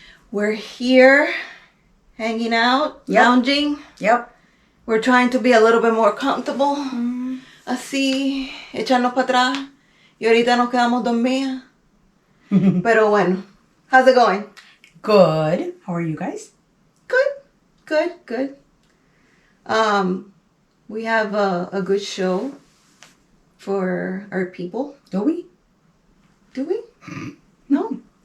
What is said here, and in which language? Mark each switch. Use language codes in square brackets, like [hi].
[en] We're here hanging out, lounging. Yep. We're trying to be a little bit more comfortable. [es] Así, echarnos para atrás. Y ahorita nos quedamos dormidas. Pero bueno, [en] how's it going? Good. How are you guys? Good. We have a good show for our people. Do we? Do we? No.